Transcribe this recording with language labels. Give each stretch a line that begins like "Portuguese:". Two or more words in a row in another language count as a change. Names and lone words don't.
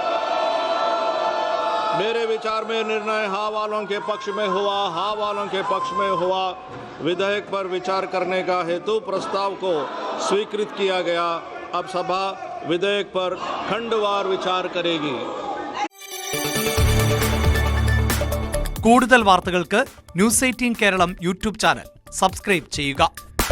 Hindi: मेरे विचार में निर्णय हाँ वालों के पक्ष में हुआ, हाँ वालों के पक्ष में हुआ। विधेयक पर विचार करने का हेतु प्रस्ताव को स्वीकृत किया गया। अब सभा विधेयक पर खंडवार विचार करेगी।
Malayalam: കൂടുതൽ വാർത്തകൾക്ക് ന്യൂസ് 18 കേരളം യൂട്യൂബ് ചാനൽ സബ്സ്ക്രൈബ് ചെയ്യുക.